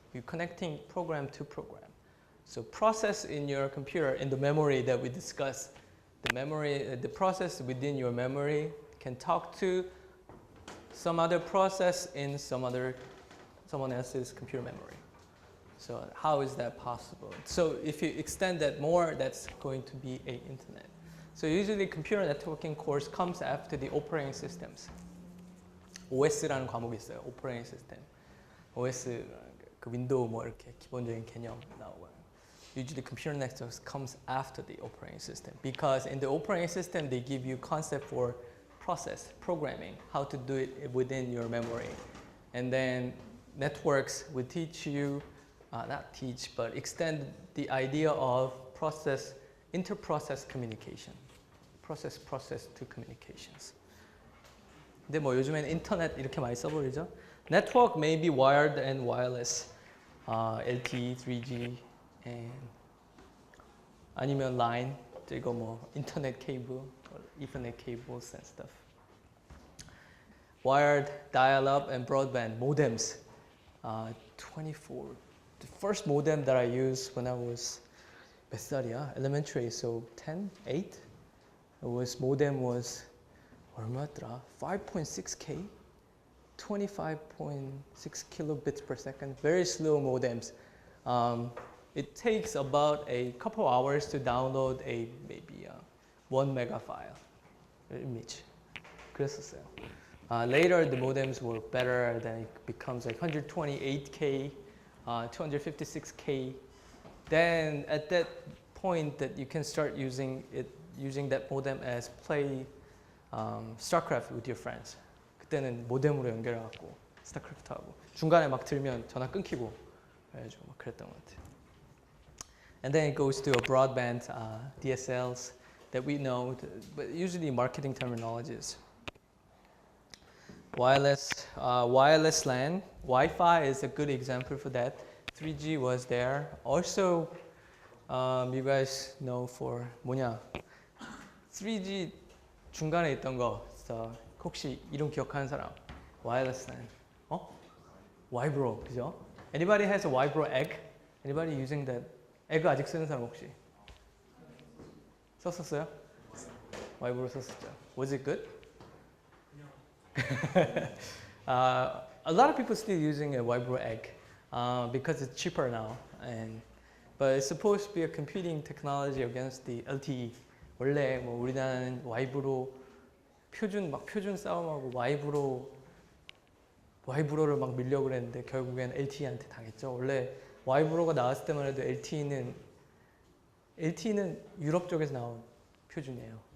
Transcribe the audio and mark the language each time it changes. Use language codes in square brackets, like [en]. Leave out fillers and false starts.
[en] You're connecting program to program. So process in your computer, in the memory that we discussed, the process within your memory can talk to some other process in someone else's computer memory. So how is that possible? So if you extend that more, that's going to be an internet. So usually computer networking course comes after the operating systems. [ko] OS라는 과목이 있어요. [en] Operating system. [ko] OS 그 윈도우 뭐 이렇게 기본적인 개념 나오고요. [en] Usually computer networks comes after the operating system because in the operating system they give you concept for process, programming, how to do it within your memory. And then networks will teach you, not teach, but extend the idea of process, inter-process communication. Process to communications. [ko] 근데 뭐 요즘엔 인터넷 이렇게 많이 써버리죠. [en] Network may be wired and wireless, LTE, 3G, and [ko] 아니면 [en] line, [ko] 이거 뭐 인터넷 케이블, [en] Ethernet cables and stuff. Wired, dial-up, and broadband modems. 24. The first modem that I used when I was [ko] 몇 살이야? [en] Elementary, so 10, 8. Modem was [ko] 얼마였더라? [en] 5.6K, 25.6 kilobits per second. Very slow modems. It takes about a couple hours to download a maybe 1 mega file image. [ko] 그랬었어요. [en] Later the modems were better. Then it becomes like 128K, 256K. Then at that point that you can start using that modem as play StarCraft with your friends. [ko] 그때는 모뎀으로 연결해갖고 스타크래프트 하고 중간에 막 들면 전화 끊기고 그래가지고 막 그랬던 것 같아요. [en] And then it goes to a broadband DSLs that we know, but usually marketing terminologies. Wireless LAN, Wi-Fi is a good example for that. 3G was there. Also, you guys know for [ko] 뭐냐? 3G 중간에 있던 거, 혹시 이름 기억하는 사람? [en] Wireless LAN. Vibro, [ko] 그죠? [en] Anybody has a Vibro egg? Anybody using that? [ko] egg 아직 쓰는 사람 혹시? 썼었어요? [en] Vibro [ko] 썼었죠. [en] Was it good? A lot of people still using a Vibro egg because it's cheaper now, but it's supposed to be a competing technology against the LTE. [ko] 원래 뭐 우리나라는 와이브로 표준 싸움하고 와이브로를 막 밀려고 그랬는데 결국엔 LTE한테 당했죠. 원래 와이브로가 나왔을 때만 해도 LTE는 유럽 쪽에서 나온 표준이에요.